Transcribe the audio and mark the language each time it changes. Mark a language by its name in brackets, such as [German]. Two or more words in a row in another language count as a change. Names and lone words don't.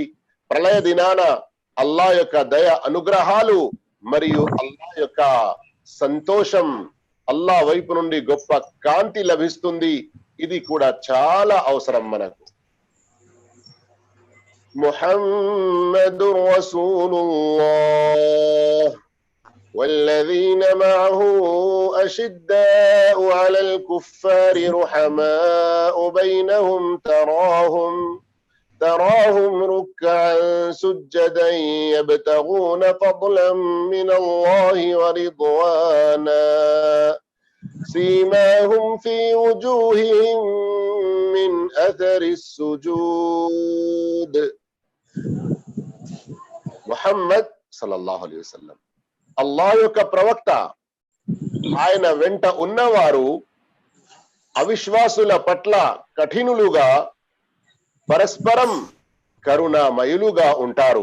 [Telugu] ప్రళయ దినాన అల్లాహ్ యొక్క దయ, అనుగ్రహాలు మరియు అల్లాహ్ యొక్క సంతోషం, అల్లాహ్ వైపు నుండి గొప్ప కాంతి లభిస్తుంది. ఇది కూడా చాలా అవసరం మనకు. [Arabic] محمد رسول الله والذين معه أشداء على الكفار رحماء بينهم تراهم ركعا سجدا يبتغون فضلا من الله ورضوانا سيماهم في وجوههم من أثر السجود. [Telugu] ముహమ్మద్ [Arabic] صلى الله عليه وسلم [Telugu] అల్లాహ్ యొక్క ప్రవక్త, ఆయన వెంట ఉన్నవారు అవిశ్వాసుల పట్ల కఠినులుగా, పరస్పరం కరుణామయులుగా ఉంటారు.